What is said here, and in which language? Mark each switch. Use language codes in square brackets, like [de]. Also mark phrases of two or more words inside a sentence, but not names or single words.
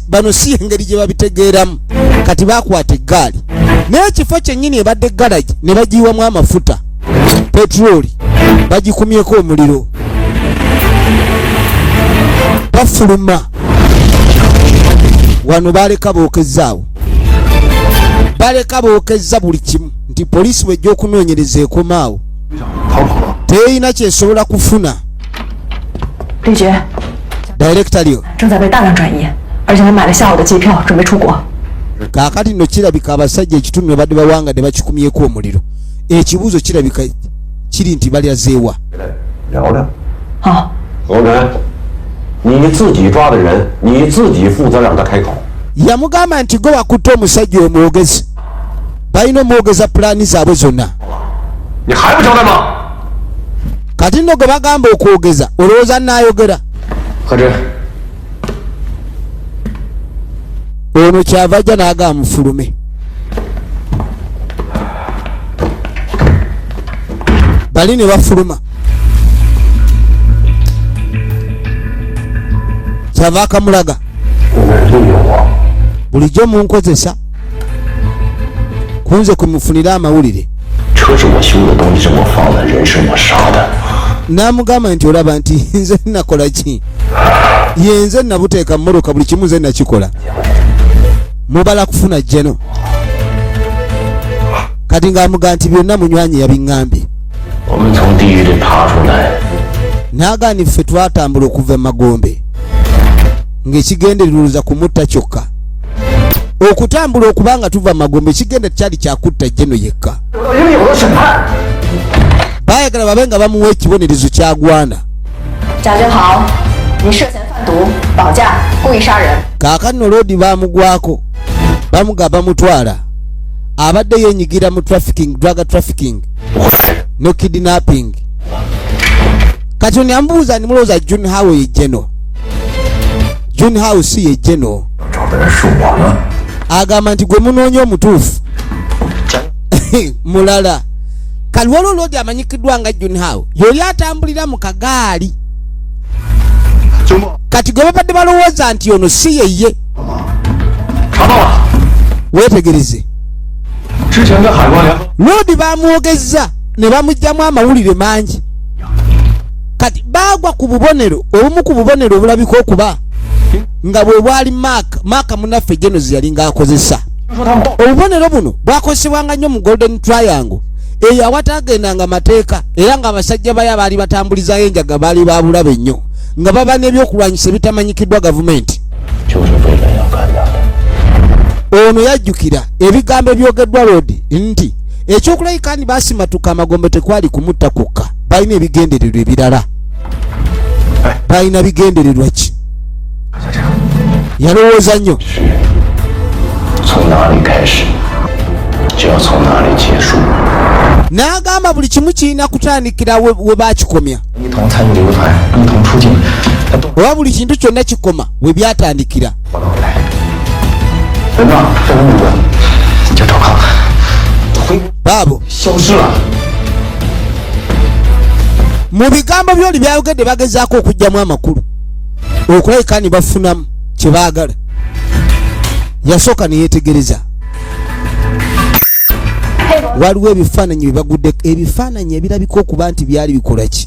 [lg] Bano si engeri gye babitegeeramu. Kati bakwata eggaali n'ekifo kyennyini ebadde garage ne bagiyiwamu amafuta petroli bagikumyeko omuliro bafuluma. Wano baleka bookezaawo, baleka bookezza buli kimu nti poliisi wejja okunoonyereza ekomaawo teyina kyesobola kufuna. [zh] 李觉 [en] Director Leo [zh] 正在被大量转移，而且还买了下午的机票，准备出国。 [lg] kaakati nno kirabika abasajja ekitundu ne badde bawanga ne bakikumyeko omuliro. Ekibuuzo kirabika kiri nti balyazeewa. [zh] 聊聊。好，侯晨，你自己抓的人，你自己负责让他开口。 [lg] Yamugamba nti gwe wakutte omusajja omwogezi, balina omwogeza pulaani zaabwe zonna. [zh] 你还不交代吗？ [lg] Kati nno gwe bagamba okwogeza olowooza nnaayogera. [zh] 何真， [lg] Ono kyava ajja n'agamba mufulume. Bali ne bafuluma. Kyava akamulaga. [zh] 你们利用我， [lg] Bulijjo munkozesa kunze kumufunira amawulire. [zh] 车是我修的，东西是我放的，人是我杀的。 [lg] N'amugamba nti olaba nti nze nakola ki? Ye nze nabuteeka mmoloka buli kimu nze nakikola. Mubala kufuna jjeno. Kati ng'amugamba nti byonna munywanyi yabiŋŋambye. [zh] 我们从地狱里爬出来， [lg] N'agaana ffe twatambula okuva e Magombe ng'ekigenderereza kumutta kyokka. Okutambula okubanga tuva Magombe ekigenda kyali kyakutta jjeno yekka. [zh] 得到应有的审判。 [lg] Baayagala babe nga bamuwa ekibonerezo kyagwana. [zh] 贾君豪，你涉嫌贩毒、绑架、故意杀人。 [lg] Kaakano loodi baamugwako bamugamba mutwala. Abadde yeenyigira mu [en] trafficking, drug trafficking [lg] no kidnapping. Kati ono yambuuza nimulowooza June Hao ye jeno. June Hao si ye jeno. [zh] 找的人是我们。 [lg] Agamba nti gwe munoonya omutuufu mulala. Kali waliwo loodi amanyikiddwa nga June Hao yoli atambulira mu kagaali. Kati gwe babadde balowooza nti ono si yeye. [zh] 查到了， [lg] Weetegereze. [zh] 之前在海关联合。 [lg] Loodi bamwogezza ne bamugyamu amawulire mangi. Kati baagwa ku bubonero obumu ku bubonero obulabika okuba nga bwe bwali maaka munaffe jeno ze yali ng'akozesa. Obubonero buno bwakozesebwanga nnyo mu Golden Triangle eyo awataagendanga mateeka era ng'abasajja bayo abaali batambulizayo enjaga baali babulabe nnyo nga baba n'ebyokulwanyisa ebitamanyikiddwa gavumenti. [zh] 就是为了要干掉他。 [lg] Ono yajjukira ebigambo ebyogeddwa Loodi nti ekyokulabika ndi baasimatuka Amagombe tekwali kumutta kwokka, balina ebigendererwa ebirala. Balina bigendererwa ki? Yalowooza nnyo. [zh] 从哪里开始，就要从哪里结束。 [lg] N'agamba buli kimu kirina kutandikira we baakikomya. [zh] 一同参与流团，一同出境，他都 [lg] Oba buli kintu kyonna kikoma we byatandikira. [zh] 报道回来。人呢？这个女的叫赵康，回 [lg] Baabo [zh] 消失了。 [lg] mu bigambo byoli byayogedde bagezaako okuggyamu amakulu okulabika ni bafunamu kye baagala. Yasooka ne yeetegereza. Waliwo ebifaananyi bye bagudde, ebifaananyi ebirabika okuba nti byali bikola ki?